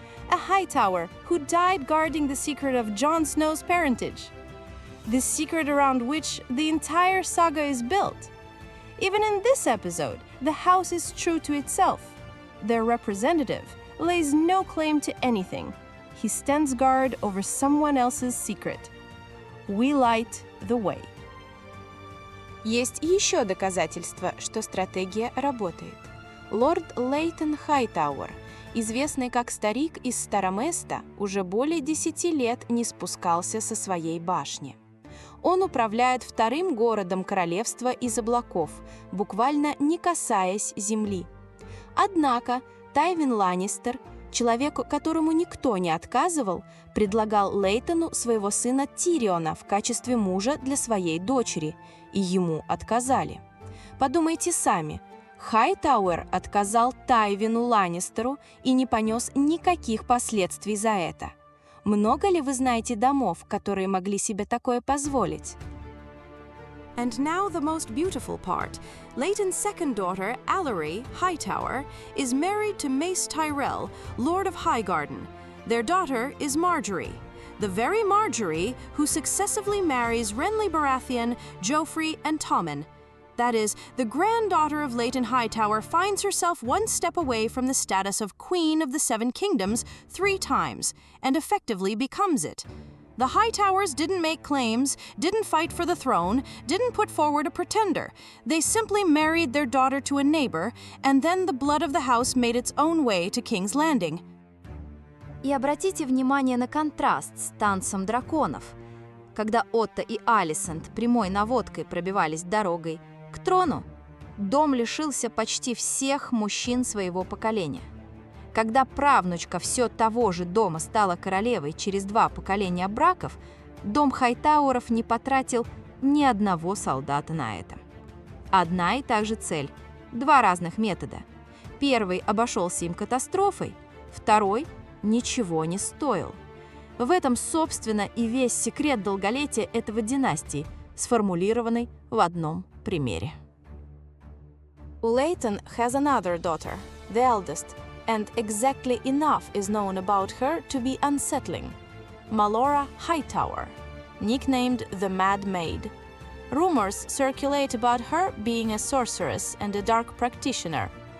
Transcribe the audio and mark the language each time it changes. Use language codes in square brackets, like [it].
[en] A Hightower who died guarding the secret of Jon Snow's parentage, the secret around which the entire saga is built. Even in this episode, the house is true to itself. Their representative lays no claim to anything. He stands guard over someone else's secret. We light the way. [ru] Есть еще доказательства, что стратегия работает. Лорд Лейтон Хайтауэр, известный как старик из Староместа, уже более 10 лет не спускался со своей башни. Он управляет вторым городом королевства из облаков, буквально не касаясь земли. Однако Тайвин Ланнистер, человеку, которому никто не отказывал, предлагал Лейтону своего сына Тириона в качестве мужа для своей дочери, и ему отказали. Подумайте сами, Хайтауэр отказал Тайвину Ланнистеру и не понес никаких последствий за это. Много ли вы знаете домов, которые могли себе такое позволить? [en] And now the most beautiful part. Leighton's second daughter, Allery Hightower, is married to Mace Tyrell, Lord of Highgarden. Their daughter is Marjorie, the very Marjorie who successively marries Renly Baratheon, Joffrey, and Tommen. That is, the granddaughter of Leighton Hightower finds herself one step away from the status of Queen of the Seven Kingdoms 3 times, and effectively becomes it. The Hightowers didn't make claims, didn't fight for the throne, didn't put forward a pretender. They simply married their daughter to a neighbor, and then the blood of the house made its own way to King's Landing. [ru] И обратите внимание на контраст с танцем драконов. Когда Отто и Алисент прямой наводкой пробивались дорогой к трону, дом лишился почти всех мужчин своего поколения. Когда правнучка все того же дома стала королевой через 2 поколения браков, дом Хайтауэров не потратил ни одного солдата на это. Одна и та же цель, 2 разных метода. Первый обошелся им катастрофой, второй ничего не стоил. В этом, собственно, и весь секрет долголетия этого династии, сформулированный в одном примере. [en] Leighton has another daughter, the eldest, and exactly enough is known about her to be unsettling. Malora Hightower, nicknamed the Mad Maid. Rumors circulate about her being a sorceress and a dark practitioner.